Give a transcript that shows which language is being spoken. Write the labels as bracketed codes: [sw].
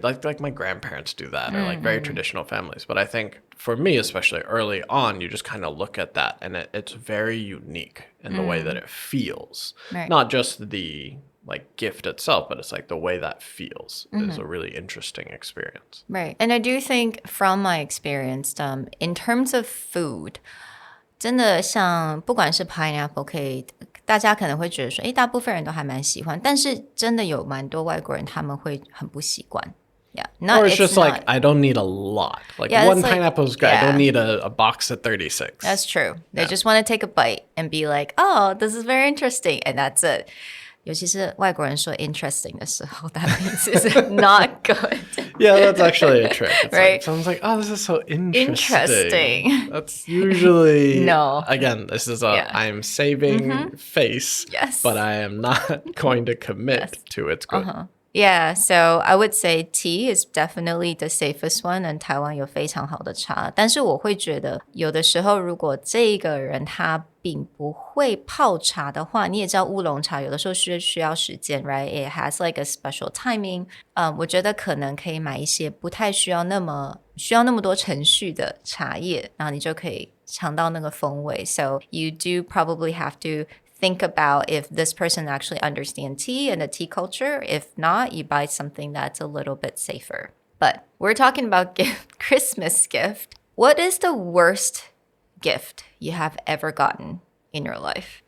[en] Like my grandparents do that or like very traditional families. But I think for me, especially early on, you just kind of look at that and it's very unique in the way that it feels. Not just the like gift itself, but it's like the way that feels is a really interesting experience. Right. And I do think from my experience, in terms of food, [zh] 真的像不管是 pineapple cake， 大家可能会觉得说，大部分人都还蛮喜欢，但是真的有蛮多外国人他们会很不习惯。 [en] Yeah. Or it's just like, I don't need a lot. Like one pineapple is great. I don't need a box of 36. That's true. They just want to take a bite and be like, oh, this is very interesting. And that's it. [zh] 尤其是外国人说 interesting 的时候, [en] that means it's not good. Yeah, that's actually a trick. It's right? Like, someone's like, oh, this is so interesting. That's usually... No. Again, this is I'm saving face, but I am not going to commit to its good. Yeah, so I would say tea is definitely the safest one, and [zh] 台湾有非常好的茶。但是我会觉得，有的时候如果这个人他并不会泡茶的话，你也知道乌龙茶有的时候需要时间 ， [en] right? It has like a special timing. [zh] 我觉得可能可以买一些不太需要那么多程序的茶叶，然后你就可以尝到那个风味。 [en] So you do probably have to think about if this person actually understands tea and the tea culture. If not, you buy something that's a little bit safer. But we're talking about Christmas gift. What is the worst gift you have ever gotten in your life?